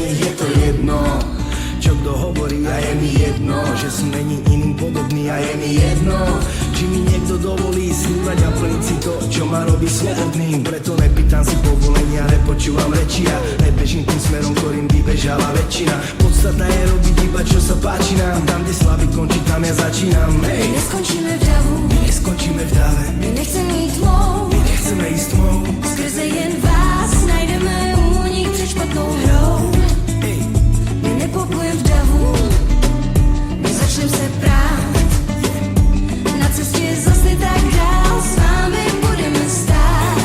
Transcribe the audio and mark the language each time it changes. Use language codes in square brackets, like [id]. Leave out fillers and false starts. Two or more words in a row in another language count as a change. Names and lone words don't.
[sk] Je to jedno, čo kto hovorí, a je mi jedno, že som není iným podobný, a je mi jedno, či mi niekto dovolí snívať a plniť si to, čo ma robí slobodným. Preto nepýtam si povolenia, nepočúvam reči a nebežím tým smerom, ktorým vybežala väčšina. Podstata je robiť iba, čo sa páči nám. Tam, kde slavy končí, tam ja začínam. [cs] My Hej, neskončíme v davu, my neskončíme v dále, my nechceme jít tmou. [sk] my nechceme ísť tmou. [cs] Skrze jen vás najdeme únik před špatnou hrou. Hej, My nepoplujeme v davu, my začneme se prát. Na cestě zase tak dál, s vámi budeme stát.